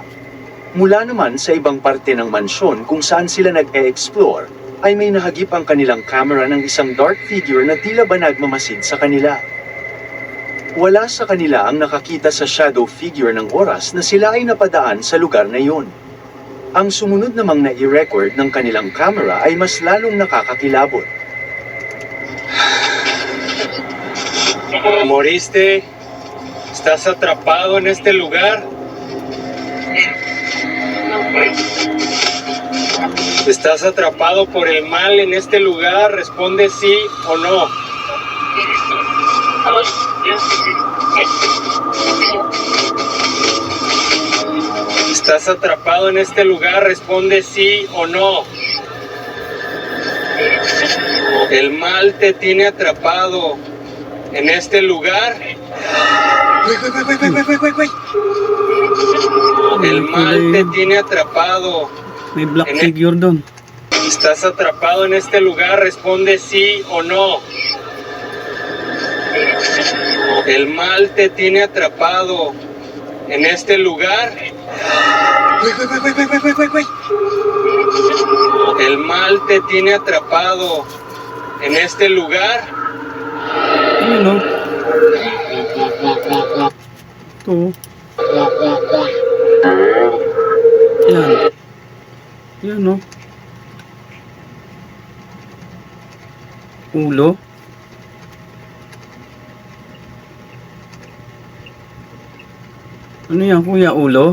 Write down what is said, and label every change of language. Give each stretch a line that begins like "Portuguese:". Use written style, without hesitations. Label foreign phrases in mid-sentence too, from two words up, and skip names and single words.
Filipino: Mula naman sa ibang parte ng mansyon kung saan sila nag-e-explore, ay may nahagip ang kanilang camera ng isang
English: dark figure
Filipino: na tila ba nagmamasid sa kanila. Wala sa kanila ang nakakita sa
English: shadow figure
Filipino: ng oras na sila ay napadaan sa lugar na iyon. Ang sumunod namang na-i-record ng kanilang camera ay mas lalong nakakakilabot.
Spanish: ¿Moriste? ¿Estás atrapado en este lugar? ¿Estás atrapado por el mal en este lugar? Responde sí o no. ¿Estás atrapado en este lugar? Responde sí o no. El mal te tiene atrapado en este lugar.
English: Wait.
Spanish: El mal te tiene atrapado.
Filipino: May black
Spanish: En-
Filipino: figure doon.
Spanish: ¿Estás atrapado en este lugar? Responde sí o no. ¿El mal te tiene atrapado en este lugar?
English: Wait.
Spanish: ¿El mal te tiene atrapado en este lugar?
Filipino: Ayun o. Ito. Yan. Yan o. Ulo. Ano yan kuya, ulo?